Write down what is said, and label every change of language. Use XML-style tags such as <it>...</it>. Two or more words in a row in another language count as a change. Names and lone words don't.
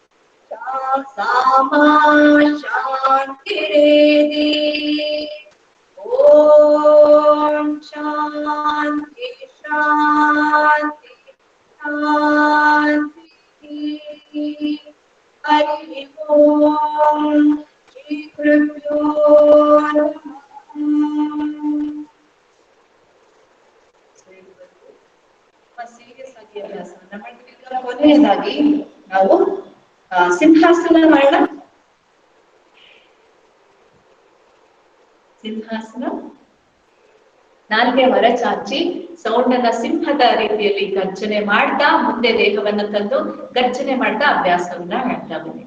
<sa>सामा शान्तिरेधि ॐ शान्ति शान्ति शान्ति हरि ओम श्री गुरुभ्यो</sa> <kn>ಸೀರಿಯಸ್ ಆಗಿ ಅಭ್ಯಾಸವನ್ನ ಮಾಡ್ತೀವಿ.</kn> <sa>ಈಗ ಕೊನೆಯದಾಗಿ ನಾವು ಸಿಂಹಾಸನ ಮಾಡೋಣ. ಸಿಂಹಾಸನ, ನಾಲ್ಗೆ ಹೊರ ಚಾಚಿ ಸೌಂಡ್ ಅನ್ನ ಸಿಂಹದ ರೀತಿಯಲ್ಲಿ ಗರ್ಜನೆ ಮಾಡ್ತಾ ಮುಂದೆ ದೇಹವನ್ನು ತಂದು ಗರ್ಜನೆ ಮಾಡ್ತಾ ಅಭ್ಯಾಸವನ್ನ ಮಾಡ್ತಾ ಬನ್ನಿ.</sa>